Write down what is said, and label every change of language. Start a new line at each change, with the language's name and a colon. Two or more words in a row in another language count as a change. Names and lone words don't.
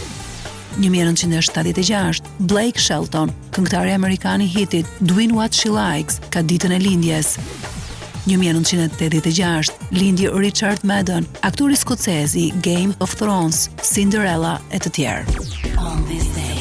Albanian: 1976 Blake Shelton, këngëtari amerikan i hitit Doing What She Likes, ka ditën e lindjes. 1986 lindi Richard Madden, aktori skocez i Game of Thrones, Cinderella e të tjerë.
English: On this